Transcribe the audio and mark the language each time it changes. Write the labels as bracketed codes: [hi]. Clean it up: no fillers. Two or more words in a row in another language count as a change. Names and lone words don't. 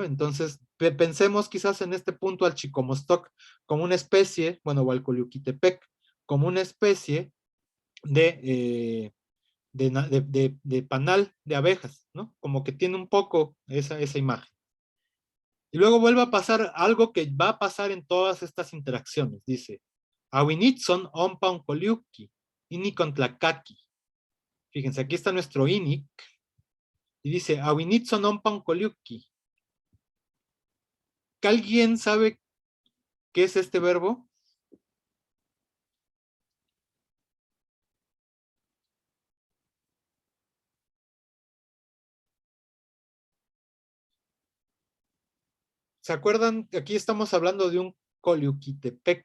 [es] Entonces, pensemos quizás en este punto al Chicomostoc como una especie, bueno, o al Coliuquitepec, como una especie de panal de abejas, ¿no? Como que tiene un poco esa imagen. Y luego vuelve a pasar algo que va a pasar en todas estas interacciones. Dice, [nah] Awinitson ompa koliuki, inikon tlakaki. [es] Fíjense, aquí está nuestro inik. Y dice, [nah] Awinitson ompa koliuki. [es] ¿Alguien sabe qué es este verbo? ¿Se acuerdan que aquí estamos hablando de un Coliuquitepec?